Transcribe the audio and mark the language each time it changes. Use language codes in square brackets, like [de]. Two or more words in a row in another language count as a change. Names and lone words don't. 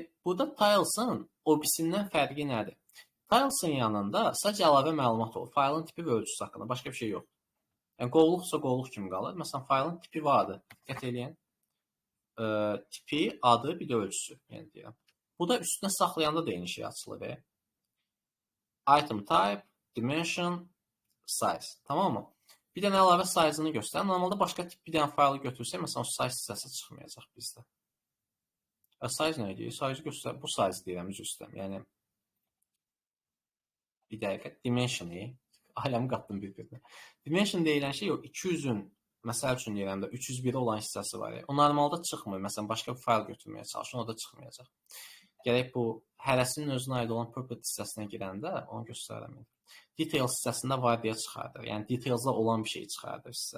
[az] Burada tiles'ın OBS-indən fərqi nədir? Tiles'ın yanında sadəcə əlavə məlumat olur. Faylın tipi və ölçüsü haqqında, başqa bir şey yox. Yəni, qovluqsa qovluq kimi qalır. Məsələn, faylın tipi vardır. Diqqət edin. Tipi, adı, bir də ölçüsü. Yəni, deyirəm. Bu da üstünə saxlayanda da eyni şey açılır. [en] Item type, dimension, size. [tr] Tamam mı? [az] Bir dənə əlavə size-ını göstər. Normalda başqa tip bir dənə faylı götürsək, məsələn, o size hissəsi çıxmayacaq bizdə. Size nə edir? Size göstər. Bu size deyirəm, üzr istəyirəm. Yəni, bir dəqiqə, dimension-i. Ailəmi qatdım bir-birinə. Dimension deyilən şey o 200-ün, məsəl üçün deyirəm də, 301 olan hissəsi var. O normalda çıxmır. Məsələn, başqa bir fayl götürməyə çalışın, o da çıxmayacaq. Gərək bu hərəsinin özünə aid olan property hissəsinə girəndə onu göstərəm. Details hissəsində var deyə çıxardır. Yəni, detailsda olan bir şey çıxardır sizə.